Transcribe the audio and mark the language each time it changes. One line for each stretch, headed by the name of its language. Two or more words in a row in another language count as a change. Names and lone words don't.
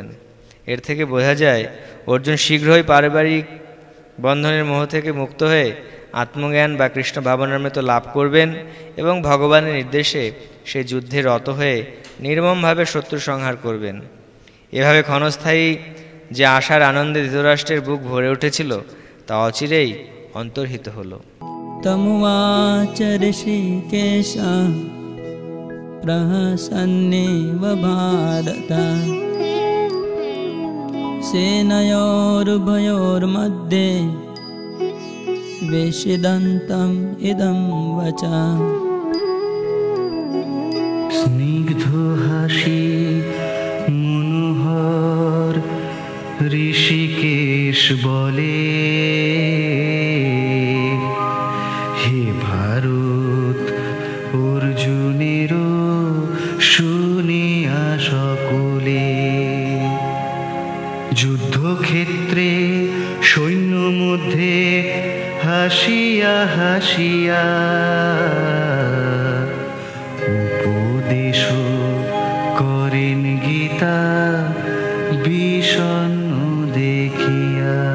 Bangla: এর থেকে বোঝা যায় অর্জুন শীঘ্রই পারিবারিক বন্ধনের মোহ থেকে মুক্ত হয়ে আত্মজ্ঞান বা কৃষ্ণ ভাবনামৃত লাভ করবেন এবং ভগবানের নির্দেশে সেই যুদ্ধে রত হয়ে নির্মমভাবে শত্রু সংহার করবেন। এভাবে ক্ষণস্থায়ী যে আশার আনন্দে ধৃতরাষ্ট্রের বুক ভরে উঠেছিল তা অচিরেই অন্তর্হিত হল।
Sanskrit: तमुवाच ऋषिकेशः प्रहसन्नेव भारत सेनयोरुभयोर्मध्ये विषिदन्तम् इदं वचः।
Bangla: স্নিগ্ধ হাসি মনোহর ঋষিকেশ বলে, হে ভারত অর্জুনেরও শুনিয়া সকলে, যুদ্ধক্ষেত্রে সৈন্য মধ্যে হাসিয়া হাসিয়া উপদেশ করেন গীতা বিষণ্ণ দেখিয়া।